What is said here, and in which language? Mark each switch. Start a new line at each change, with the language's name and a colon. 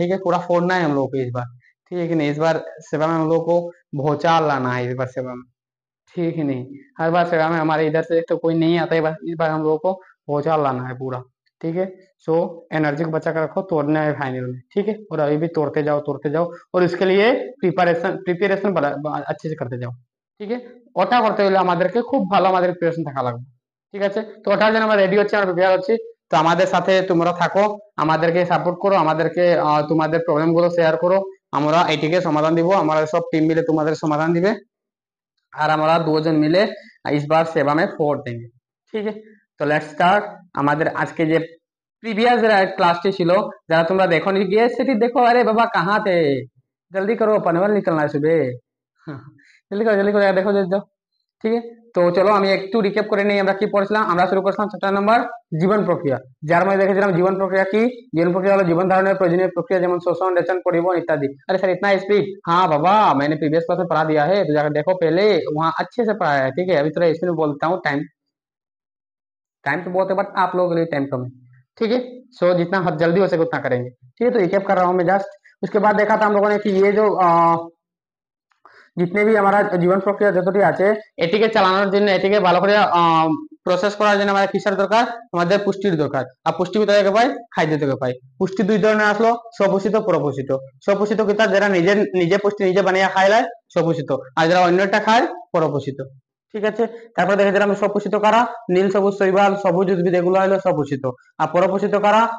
Hindi: ठीक है, पूरा फोड़ना है हम लोग को इस बार। ठीक है कि नहीं? इस बार सेवा में हम लोग को भूचाल लाना है इस बार सेवा में। ठीक है नहीं? हर बार सेवा में हमारे इधर से तो कोई नहीं आता है, बस इस बार हम लोगों को भूचाल लाना है पूरा। ठीक है, सो एनर्जी को बचा कर रखो, तोड़ना है फाइनल में। ठीक है, और अभी भी तोड़ते जाओ और इसके लिए प्रिपारेशन अच्छे से करते जाओ।
Bangla: ঠিক আছে, ওটা করতে হলে আমাদেরকে খুব ভালো আমাদের প্রিপারেশন থাকা লাগবে। ঠিক আছে, তো ওটার জন্য আমরা রেডি হচ্ছি, আমরা প্রিপেয়ার হচ্ছি। তো আমাদের সাথে তোমরা থাকো, আমাদেরকে সাপোর্ট করো, আমাদেরকে তোমাদের প্রবলেম গুলো শেয়ার করো। আমরা এটিকে সমাধান দিব, আমরা সব টিম মিলে তোমাদের সমাধান দিবে আর আমরা দুজন মিলে
Hindi: इस बार सेवा में फोड़ देंगे।
Bangla: ঠিক আছে, তো লেটস স্টার্ট। আমাদের আজকে যে প্রিভিয়াস ক্লাসটি ছিল, যারা তোমরা দেখোনি গিয়ে সেটি দেখো।
Hindi: আরে বাবা কাহা थे, जल्दी करो, पनवेल निकलना है सुबह।
Bangla: জলদি করে দেখো যে যাও। ঠিক আছে, তো চলো আমি একটু রিক্যাপ করে নিই আমরা কি পড়ছিলাম। আমরা শুরু করছিলাম চ্যাপ্টার নাম্বার জীবন প্রক্রিয়া, যার মধ্যে দেখেছিলাম জীবন প্রক্রিয়া কি। জীবন প্রক্রিয়া হলো জীবন ধারণের প্রয়োজনীয় প্রক্রিয়া, যেমন শোষণ,
Hindi: रेचन, परिवहन इत्यादि। अरे सर इतना स्पीड? हाँ बाबा, मैंने प्रीवियस क्लास में पढ़ा दिया है, तो जाकर देखो पहले, वहाँ अच्छे से पढ़ाया है। ठीक है, अभी थोड़ा स्पीड में बोलता हूँ, टाइम टाइम तो बहुत है, बट आप लोगों के लिए टाइम कम है। ठीक है, सो जितना जल्दी हो सके उतना करेंगे। ठीक है, तो रिक्याप कर रहा हूँ मैं जस्ट। उसके बाद देखा था हम लोगों ने कि ये जो जितने भी हमारा जीवन प्रक्रिया
Bangla: যতটি আছে, এটিকে চালানোর জন্য, এটিকে ভালো করে প্রসেস করার জন্য আমাদের কিসের দরকার? আমাদের পুষ্টির দরকার। আর পুষ্টি কোথা থেকে পাই? খাদ্য থেকে পাই। পুষ্টি দুই ধরনের আসলো, স্বপোষিত, পরপোষিত। স্বপোষিত কি? যারা নিজে নিজে পুষ্টি নিজে বানিয়ে খায় স্বপোষিত, আর যারা অন্যটা খায় পরপোষিত। ঠিক আছে, তারপরে দেখেছিলাম স্বপোষিত কারা? নীল, সবুজ, শৈবাল, সবুজ উদ্ভিদ, এগুলো হলো স্বপোষিত। আর পরপোষিত কারা?